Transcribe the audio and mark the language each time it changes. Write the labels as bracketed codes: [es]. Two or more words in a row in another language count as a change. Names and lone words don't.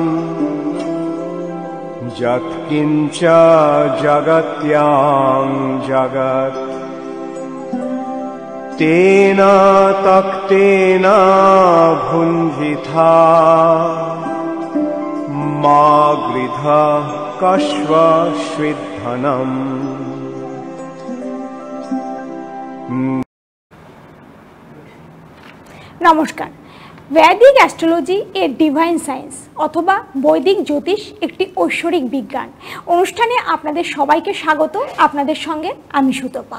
[sa] यत्किञ्च जगत्यां जगत् तेन तक्तेन भुञ्जिथा मा गृधः कश्वश्विद्धनम्। [bn] নমস্কার। বৈদিক অ্যাস্ট্রোলজি এর [en] divine science [bn] অথবা বৈদিক জ্যোতিষ একটি ঐশ্বরিক বিজ্ঞান অনুষ্ঠানে আপনাদের সবাইকে স্বাগত। আপনাদের সঙ্গে আমি সুতপা।